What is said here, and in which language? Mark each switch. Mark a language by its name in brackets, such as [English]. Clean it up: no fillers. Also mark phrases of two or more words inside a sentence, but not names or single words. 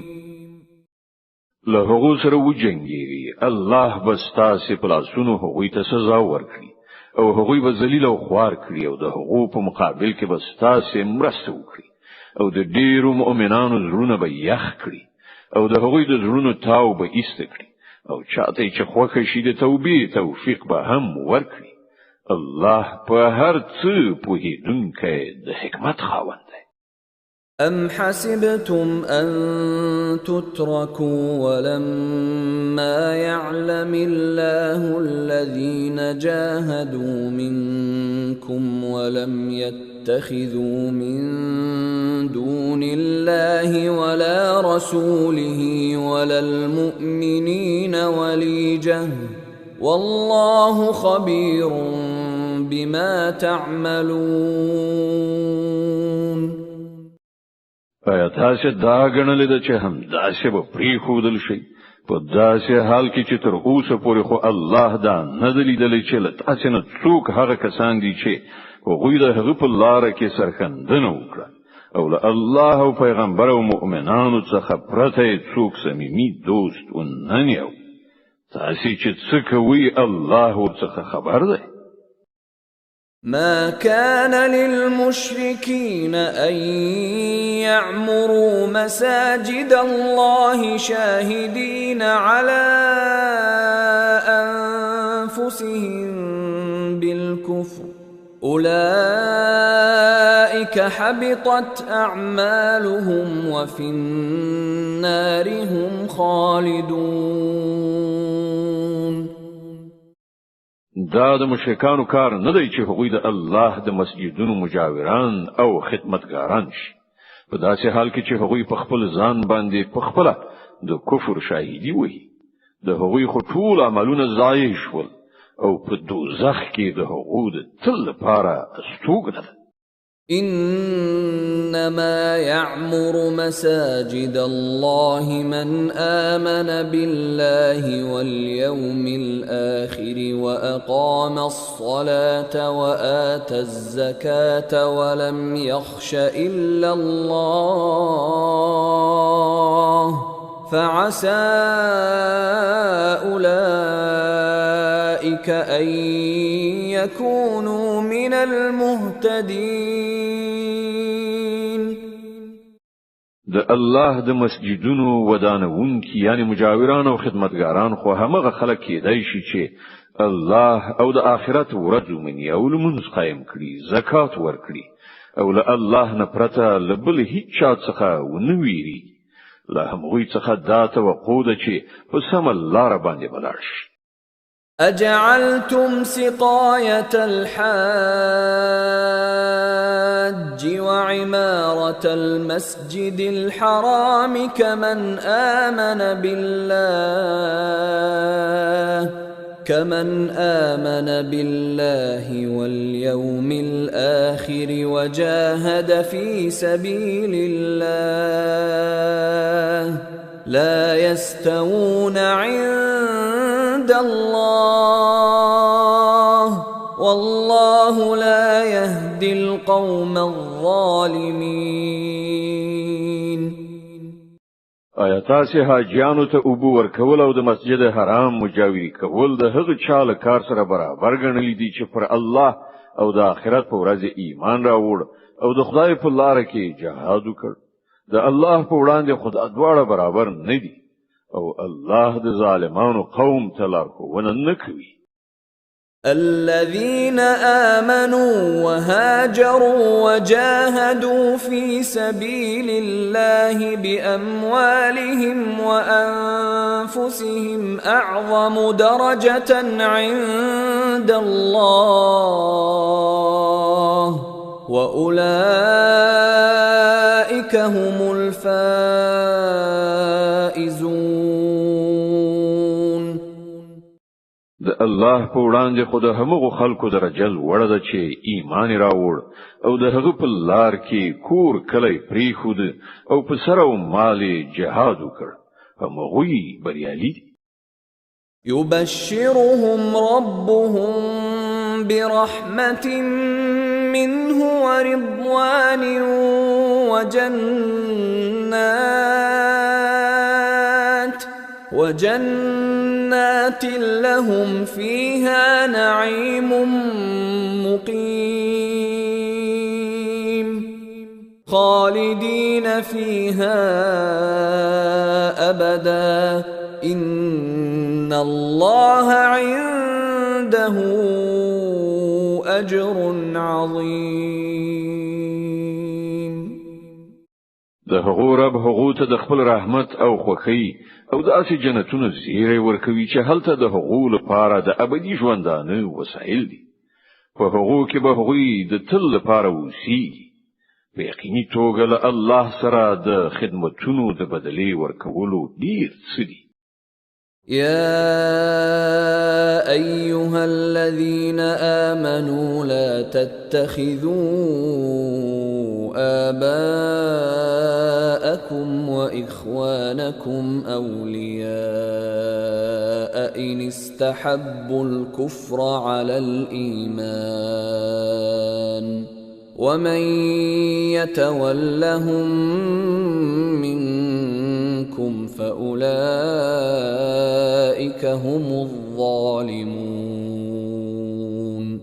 [Pashto] له هغو سره وجنګيږي الله بس تاسو په لاسونو هغوی ته سزا ورکړي او هغوی به ذلیل او خوار کړي او د هغو په مقابل کې بس تاسو مرسته وکړي او د ډیرو مؤمنانو زړونه به یخ کړي او د هغوی د زړونو تاو به ایست کړي او چاته چې خوښ شي د توبې توفیق به هم ورکړي. الله په هر څه پوهیدونکی د حکمت خاوند دی. [Arabic] أم حسبتم أن تتركوا ولما يعلم الله الذين جاهدوا منكم ولم يتخذوا من دون الله ولا رسوله ولا المؤمنين وليجة والله خبير بما تعملون. [Pashto] آیا تاسو دا غنل د چې هم داسې به پری خودل شي په داسې حال کې چې تر اوسه پورې خو الله دا نه دلیدل چې له تاسو نه څوک هغه کسان دي چې هغوی د هغه په لار کې سرښندنه وکړه او له الله او پیغمبر او مؤمنانو څخه پرته څوک صمیمي دوست وننیو تاسو چې څه کوي الله ورڅخه خبر دی. [Arabic] ما كان للمشركين أن يعمروا مساجد الله شاهدين على أنفسهم بالكفر أولئك حبطت أعمالهم وفي النار هم خالدون. [Pashto] دا د مشرکانو کار نه دی چې هغوی د الله د مسجدونو مجاوران او خدمتګاران شي په داسې حال کې چې هغوی په خپل ځان باندې په خپل د کفر شاهدي وي د هغوی خو ټول عملونه ضایع شول او په دوزخ کې د هغوی د تل لپاره استوګنه ده. [Arabic] إنما يعمر مساجد الله من آمن بالله واليوم الآخر وأقام الصلاة وآتى الزكاة ولم يخش إلا الله فعسى أولئك أن يكونوا من المهتدين. [Pashto] د الله د مسجدونو ودانونکي یعنی مجاوران او خدمتګاران خو همغه خلک کېدای شي چې الله او د آخرت ورځ ومني او لمونځ قایم کړي زکات ورکړي او له الله نه پرته له بل هیڅ چا څخه ونه ویری له هغوی څخه دا توقع ده چې په سمه لاره باندې ولاړ شي. [Arabic] أجعلتم سقاية الحاج وعمارة المسجد الحرام كمن آمن بالله واليوم الآخر وجاهد في سبيل الله لا يستوون عند الله والله لا يهدي القوم الظالمين. [Pashto] آیا تاسو حاجیانو ته اوبو ورکول او د مسجد حرام مجاوری کول د هغه چاله کار سره برابر ګڼل دي چې پر الله او د آخرت په ورځ ایمان راوړ او د خدای په لار کې جهاد وکړ؟ د الله په وړاندې خدای دواړه برابر نه دي او الله د ظالمانو قوم ته لارښوونه نه کوي. [Arabic] الذين آمنوا وهاجروا وجاهدوا في سبيل الله بأموالهم وأنفسهم أعظم درجة عند الله وأولئك هم الفائزون. [Pashto] د الله په وړاندې خو د همغو خلکو درجه لوړه ده چې ایمان راوړ او د هغه په لار کې کور کلی پریښود او په سر او مال جهاد وکړ، همغوی بریالي دي. [Arabic] يبشرهم ربهم برحمة منه ورضوان وجنات لهم فيها نعيم مقيم خالدين فيها أبدا إن الله عنده أجر عظيم. [Pashto] د هغو رب هغو ته د خپل رحمت او خوښۍ او داسې جنتونو زیری ورکوي چې هلته د هغو لپاره د ابدي ژوندانه وسایل دي. په هغو کې به هغوی د تل لپاره اوسیږي. په یقیني توګه له الله سره د خدمتونو د بدلې ورکولو ډیر څه دي. [Arabic] يا أيها الذين آمنوا لا تتخذوا آباءكم وإخوانكم أولياء إن استحبوا الكفر على الإيمان ومن يتولهم منكم فأولئك هم الظالمون.